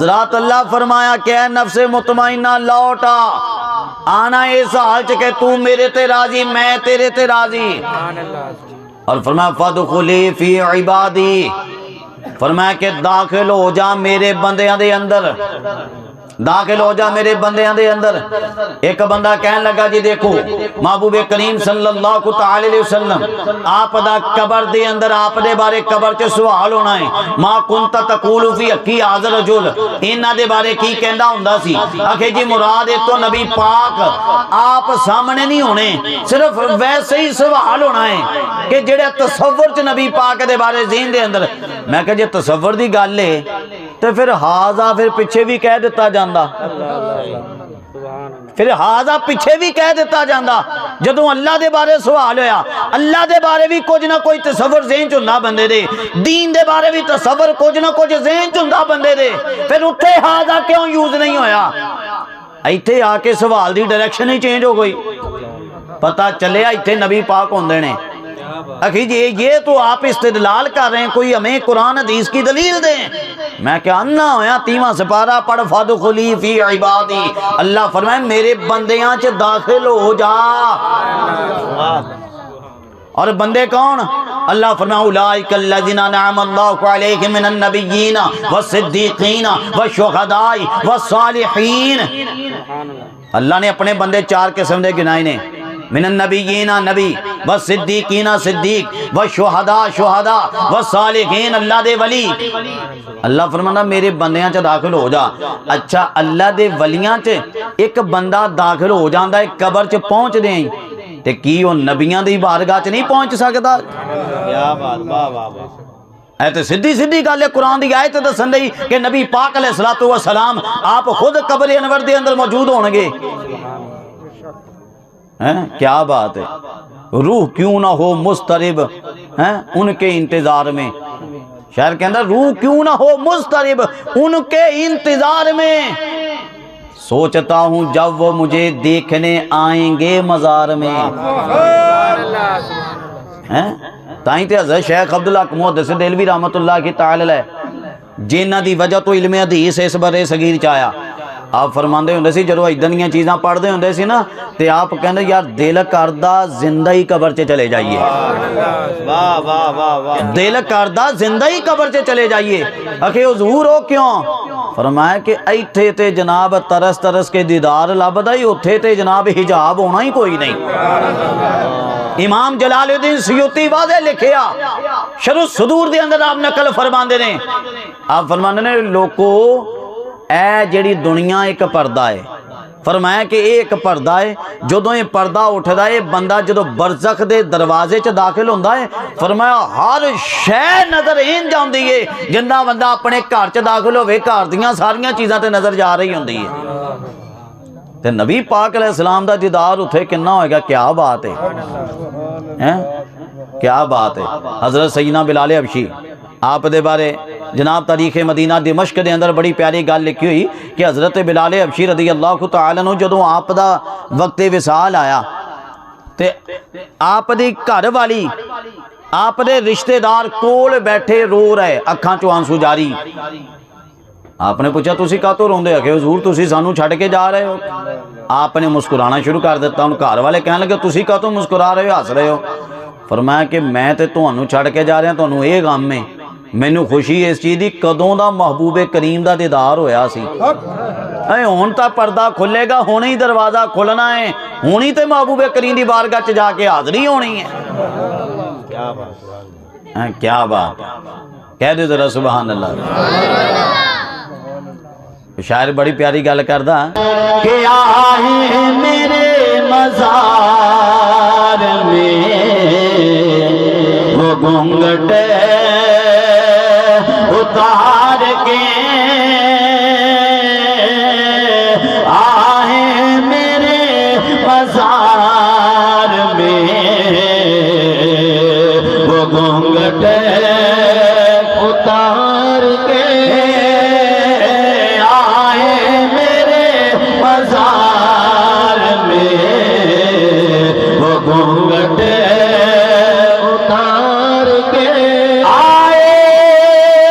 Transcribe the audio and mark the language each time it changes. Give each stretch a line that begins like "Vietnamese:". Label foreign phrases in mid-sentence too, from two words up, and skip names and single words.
Punjabi: حضرات اللہ فرمایا کہ
Arabic: اے نفس مطمئنہ
Punjabi: لوٹا، آنا اس حال چ کہ تو میرے تے راضی میں تیرے تے راضی، اور فرمایا
Arabic: فادخلی فی عبادی،
Punjabi: فرمایا کہ داخل ہو جا میرے بندیاں دے اندر، داخل ہو جا میرے بندیاں دے اندر۔ ایک بندہ کہنے لگا جی دیکھو محبوب کریم
Arabic: صلی اللہ تعالی علیہ وسلم
Punjabi: آپ دا قبر دے اندر آپ دے بارے قبر چ سوال ہونا ہے،
Arabic: ما کنت تقول فی حقی ھذا الرجل،
Punjabi: انہاں دے بارے کی کہندا ہوندا سی؟ آکھے جی مراد ایک تو نبی پاک آپ سامنے نہیں ہونے، صرف ویسے ہی سوال ہونا ہے کہ جڑے تصور چ نبی پاک دے بارے ذہن دے اندر۔ میں کہ جی تصور دی گل ہے تو پھر ہاذا پھر پیچھے بھی کہہ دیتا جاندا، پھر ہاذا پیچھے بھی کہہ دیتا جاندا۔ جدوں اللہ دے بارے سوال ہویا، اللہ دے بارے بھی کچھ نہ کوئی تصور ذہن چ ہوندا بندے دے، دین دے بارے بھی تصور کچھ نہ کچھ ذہن چ ہوندا بندے دے، پھر اتھے ہاذا کیوں یوز نہیں ہویا؟ ایتھے آ کے سوال دی ڈائریکشن ہی چینج ہو گئی، پتہ چلیا ایتھے نبی پاک ہوندے نے۔
Urdu: اکھی جی یہ تو آپ استدلال کر رہے ہیں، کوئی ہمیں قرآن حدیث کی دلیل دیں۔
Punjabi: میں کیا انا ہویا 30واں سپارہ پڑھ
Arabic: فادخلی فی عبادی،
Punjabi: اللہ فرمائے میرے بندیاں چ داخل ہو جا۔ اور بندے کون؟ اللہ فرمائے
Arabic: اولئک الذین انعم اللہ علیہم من النبیین والصدیقین والشہداء والصالحین۔
Punjabi: اللہ نے اپنے بندے 4 قسم دے گنائے نے،
Arabic: من النبیین
Punjabi: نبی، والصدیقین صدیق، والشہداء شہداء، والصالحین اللہ دے ولی۔ اللہ فرمانا میرے بندیاں چ داخل ہو جا۔ اچھا اللہ دے ولیاں چ ایک بندہ داخل ہو جاندا ہے قبر چ پہنچ دے تے کی وہ نبیاں دی بارگاہ چ نہیں پہنچ سکدا؟
Urdu: کیا بات، واہ واہ واہ۔
Punjabi: اے تے سیدھی سیدھی گل ہے، قرآن دی آیت دسن دی کہ نبی پاک
Arabic: علیہ الصلوۃ والسلام
Punjabi: آپ خود قبر انور دے اندر موجود ہون گے۔
Urdu: کیا بات ہے، روح کیوں نہ ہو مضطرب ان کے انتظار میں، شاعر کے اندر روح کیوں نہ ہو مضطرب ان کے انتظار میں، سوچتا ہوں جب وہ مجھے دیکھنے آئیں گے مزار میں۔
Punjabi: تائیں تے حضرت شیخ عبدالحق محدث دہلوی رحمت اللہ کی تعالی علیہ جنہ دی وجہ تو علم حدیث اس برے صغیر چایا، آپ فرماندے ہوندے سی جدوں ادھر دیاں چیزاں پڑھدے ہوندے سی نا تے آپ کہندے یار دل کردا زندہ ہی قبر چ چلے جائیے، واہ واہ واہ واہ، دل کردا زندہ ہی قبر چ چلے جائیے۔ اکھے حضور ہو کیوں؟ فرمایا کہ ایتھے تے جناب ترس ترس کے دیدار لبدا ہی، اوتھے تے جناب حجاب ہونا ہی کوئی نہیں۔ امام جلال الدین سیوطی واضح لکھیا شرح الصدور دے اندر آپ نقل فرماندے نے، آپ فرماندے نے لوکو اے جڑی دنیا ایک پردہ ہے، فرمایا کہ ایک پردہ ہے، جدوں یہ پردہ اٹھدا ہے بندہ جدوں برزخ دے دروازے چ داخل ہوندا ہے، فرمایا ہر شے نظر این جاندی ہے، جنہ بندہ اپنے گھر چ داخل ہوے گھر دیاں ساریاں چیزاں تے نظر جا رہی ہوندی ہے، تے نبی پاک
Arabic: علیہ السلام
Punjabi: دا دیدار اتھے کنا ہوئے گا؟
Urdu: کیا بات ہے، کیا بات ہے۔
Punjabi: حضرت سیدنا بلال حبشی آپ دے بارے جناب تاریخ مدینہ دمشق دے اندر بڑی پیاری گل لکھی ہوئی کہ حضرت بلال حبشی
Arabic: رضی اللہ تعالیٰ عنہ
Punjabi: جدوں آپ دا وقت وصال آیا تے آپ دی گھر والی آپ دے رشتہ دار کول بیٹھے رو رہے، اکھاں چوں آنسو جاری۔ آپ نے پوچھا تسی کہاں تو روندے؟ کہ حضور تسی سانو چھڈ کے جا رہے ہو؟ آپ نے مسکرانا شروع کر دیتا، ان گھر والے کہنے لگے تسی کہاں تو مسکرا رہے ہو، ہس رہے ہو؟ فرمایا کہ میں تے تانوں چھڈ کے جا رہا، تانوں اے غم ہے، مینوں خوشی اس چیز دی کدوں دا محبوب کریم دا دیدار ہویا سی، اے ہن تا پردہ کھلے گا، ہن ہی دروازہ کھلنا ہے، ہن ہی تے محبوب کریم دی بارگاہ چ جا کے حاضری ہونی ہے۔ کیا بات، کیا بات، کہہ دے ذرا
Arabic: سبحان اللہ۔
Punjabi: شاعر بڑی پیاری گل کردا کہ آئے میرے
Urdu: مزار میں وہ گھونگھٹ اتار کے، آئے میرے مزار میں وہ گھونگھٹ اتار کے، آئے میرے مزار میں وہ گھونگھٹ اتار کے، آئے